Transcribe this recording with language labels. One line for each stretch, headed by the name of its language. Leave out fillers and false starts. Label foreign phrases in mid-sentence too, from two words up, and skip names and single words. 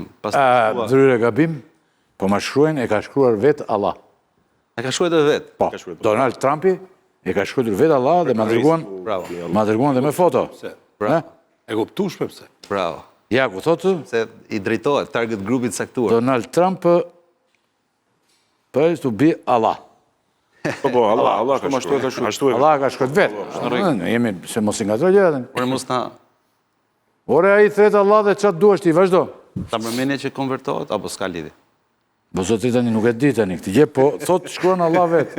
Albanian: Ndryrë gabim, po ma shkruajnë, e ka shkruar vetë Allah. E ka shkruar vetë? Po, Donald Trumpi e ka shkruar vetë Allah dhe ma dërguan dhe me foto. E kuptueshme pse? Bravo. Ja, ku thotë? Se i drejtohet target grupit caktuar.
English: Donald Trump prays to be Allah.
Albanian: Po, Allah ka shkruar. Allah ka shkruar vetë. Ne jemi se mos i ngatroj gjërat. Por mos na... Ore ai thret Allah dhe çfarë duash ti, vazhdo. Ta përmendje që konvertohet apo s'ka lidhje? Po zotri tani nuk e di tani këtë gjë, po thot shkruan Allah vetë.